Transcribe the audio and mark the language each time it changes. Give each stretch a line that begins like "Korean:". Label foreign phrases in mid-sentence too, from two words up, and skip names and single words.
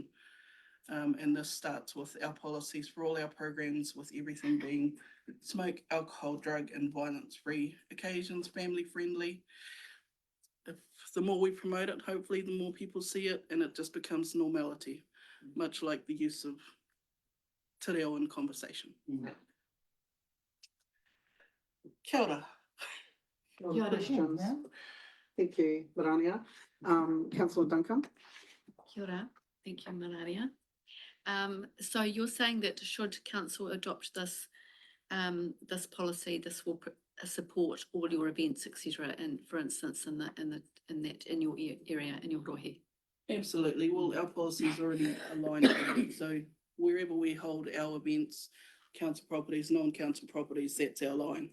English: And this starts with our policies for all our programs, with everything being smoke, alcohol, drug and violence-free occasions, family-friendly. If the more we promote it, hopefully the more people see it and it just becomes normality, much like the use of
Māori: te reo
English: in conversation.
Māori: Kia ora.
English: Other questions? Thank you, Marania. Councillor Duncan.
Māori: Kia ora.
English: Thank you, Mararia. So you're saying that should council adopt this this policy, this will support all your events, etc. And for instance, in your area, in your rohe. Absolutely. Well, our policy is already aligned with it. So wherever we hold our events, council properties, non-council properties, that's our line.